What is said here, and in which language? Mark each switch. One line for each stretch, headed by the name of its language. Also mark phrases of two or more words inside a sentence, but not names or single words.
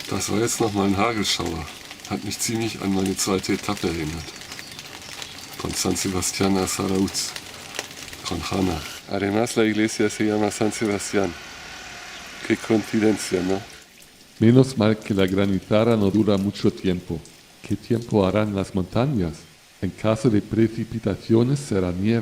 German: war jetzt nochmal ein Hagelschauer. Hat mich ziemlich an meine zweite Etappe erinnert.
Spanish: Von San Sebastián a Zarauz, con Hanna. Además la iglesia se llama San Sebastián. Qué coincidencia, ¿no? Menos mal que la granizada no dura mucho tiempo. ¿Qué tiempo harán las montañas? En caso de precipitaciones será nieve.